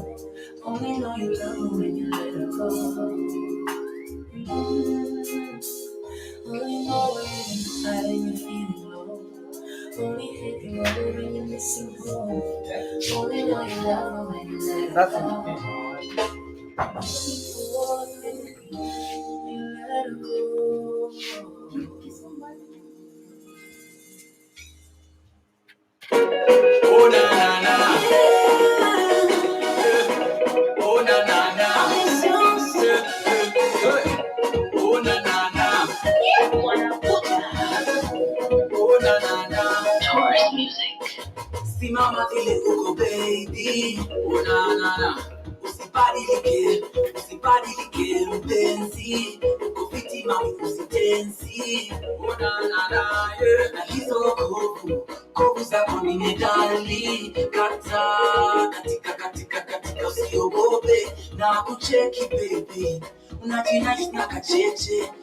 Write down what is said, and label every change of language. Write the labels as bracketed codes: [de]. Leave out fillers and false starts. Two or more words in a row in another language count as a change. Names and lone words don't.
[en] Only know you love her when you let her go. Only know you've been high when you're feeling low. Only hate the road when you're missing home. Only know you love her when you let her go. You let her go. Oh na na na, oh na na na, oh na na na, oh na na na. Tourist music. [sw] Simama vile uko baby, oh na na na. Usibadilike mpenzi, uko fiti mami usitenzi, oh na na na, yeah. Na hizo kovu zako ni medali, katika usiogope, na kucheki baby, unajinaishi na kacheche,